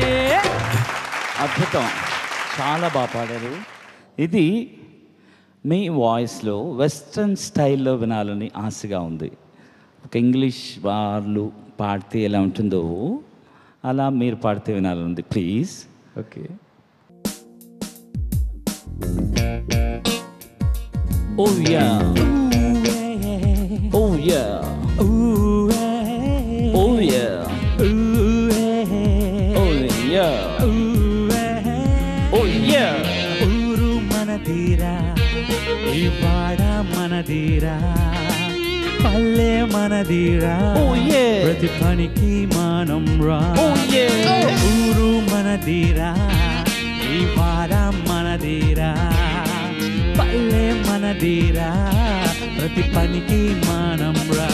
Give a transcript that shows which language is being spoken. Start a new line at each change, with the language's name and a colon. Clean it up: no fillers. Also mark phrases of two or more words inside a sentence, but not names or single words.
Telugu: అద్భుతం, చాలా బాగా పాడారు. ఇది మీ వాయిస్లో
English: western style
Telugu: వినాలని ఆశగా ఉంది. ఒక ఇంగ్లీష్ వాళ్ళు పాడితే ఎలా ఉంటుందో అలా మీరు పాడితే వినాలని ఉంది. ప్లీజ్. ఓకే.
English: Oh yeah. Oh yeah. Oh yeah. Oh yeah. Oh yeah.
Telugu: ఊరు మనదిరా, ఈ వాడ మనదిరా, పల్లె మనదిరా, ప్రతి పనికి మనం రా. ఊరు మనదిరా, ఈ వాడ మనదిరా, పల్లె మనదిరా, ప్రతి పనికి మనం రా.